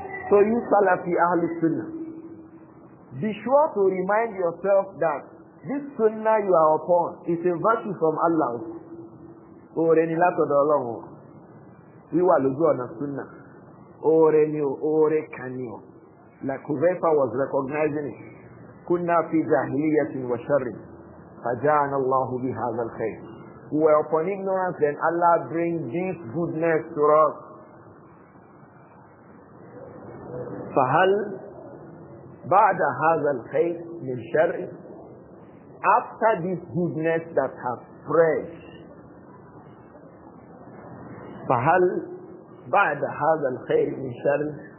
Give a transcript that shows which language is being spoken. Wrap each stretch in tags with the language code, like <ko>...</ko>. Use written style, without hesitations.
<en>So you Salafi Ahli Sunnah, be sure to remind yourself that this Sunnah you are upon is a virtue from Allah.</en> <yo>Ore ni látọ̀dọ̀ Ọlọ́run. Wíwà lójú ọ̀nà Sunnah. Ore ni o, ore kan ni o.</yo> <en>like Huzaifa was recognizing it.</en> <ar>كنا في جاهلية وشر فجعلنا الله بهذا الخير.</ar> <en>We were upon ignorance, then Allah brings this goodness to us.</en> <ar>فهل بعد هذا الخير من شر?</ar> <en>After this goodness that has spread,</en> <ar>فهل بعد هذا الخير من شر?</ar>